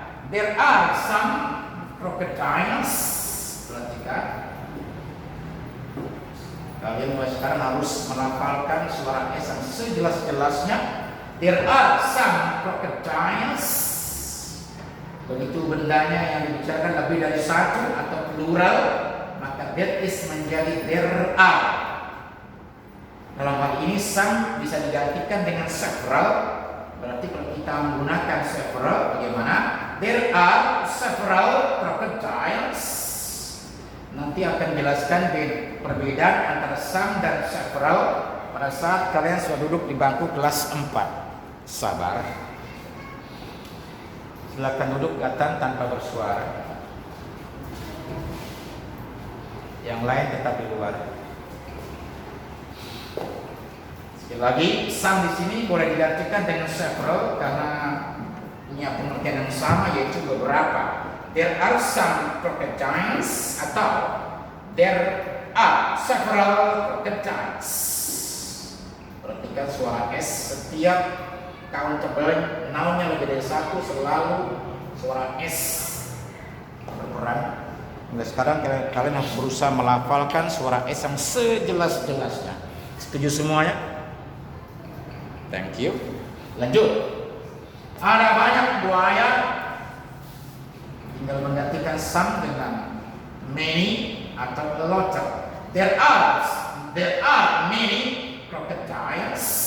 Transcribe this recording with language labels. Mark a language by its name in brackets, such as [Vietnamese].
[English] There are some crocodiles. [Indonesian] Perhatikan. Kalian mulai sekarang harus melafalkan suara S yang sejelas-jelasnya. [English] There are some crocodiles. [Indonesian] Begitu bendanya yang dibicarakan lebih dari satu atau plural, maka [English] that is [Indonesian] menjadi [English] there are. [Indonesian] Dalam hal ini some bisa digantikan dengan several. Berarti kalau kita menggunakan several, bagaimana? [English] There are several crocodiles. [Indonesian] Nanti akan jelaskan perbedaan antara some dan several pada saat kalian sudah duduk di bangku kelas 4, sabar. Silakan duduk datang tanpa bersuara. Yang lain tetap di luar. Sekali lagi, some di sini boleh digantikan dengan several karena punya pengertian yang sama, yaitu beberapa. [English] There are some crocodiles atau there are several crocodiles. [Indonesian] Perhatikan suara S, setiap countable noun-nya lebih dari satu selalu suara S berperan. Nah, sekarang kalian harus berusaha melafalkan suara S yang sejelas-jelasnya. Setuju semuanya? [English] Thank you. [Indonesian] Lanjut. Ada banyak buaya. Tinggal menggantikan some dengan many atau a lot of. [English] There are many crocodiles.